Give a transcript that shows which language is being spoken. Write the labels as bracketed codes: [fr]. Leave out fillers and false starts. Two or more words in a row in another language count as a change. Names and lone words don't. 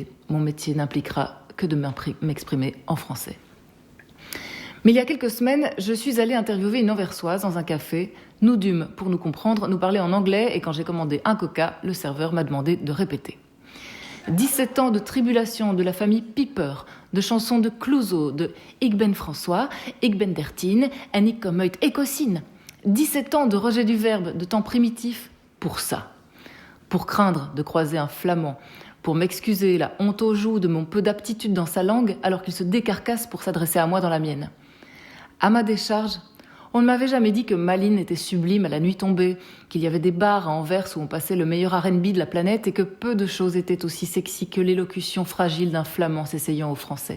[fr] Mon métier n'impliquera que de m'exprimer en français. Mais il y a quelques semaines, je suis allée interviewer une Anversoise dans un café. Nous dûmes, pour nous comprendre, nous parler en anglais et quand j'ai commandé un coca, le serveur m'a demandé de répéter. 17 ans de tribulation de la famille Piper, de chansons de Clouseau, de [nl] Ik ben François, Ik ben 13 en ik kom uit Ecosine. [fr] 17 ans de rejet du verbe, de temps primitif, pour ça. pour craindre de croiser un flamand, pour m'excuser la honte aux joues de mon peu d'aptitude dans sa langue alors qu'il se décarcasse pour s'adresser à moi dans la mienne. À ma décharge, on ne m'avait jamais dit que Malines était sublime à la nuit tombée, qu'il y avait des bars à Anvers où on passait le meilleur R&B de la planète et que peu de choses étaient aussi sexy que l'élocution fragile d'un flamand s'essayant au français.